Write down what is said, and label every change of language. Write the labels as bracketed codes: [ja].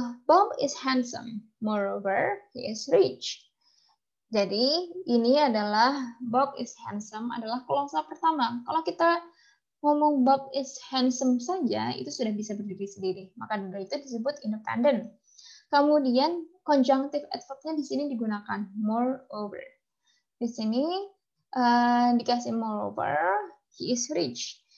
[en] Bob is handsome, moreover, he is rich. [id] Jadi ini adalah [en] Bob is handsome [id] adalah klausa pertama. Kalau kita ngomong [en] Bob is handsome [id] saja, itu sudah bisa berdiri sendiri. Maka dari itu disebut independent. Kemudian conjunctive adverb-nya di sini digunakan moreover. Di sini dikasih [en] moreover, he is rich.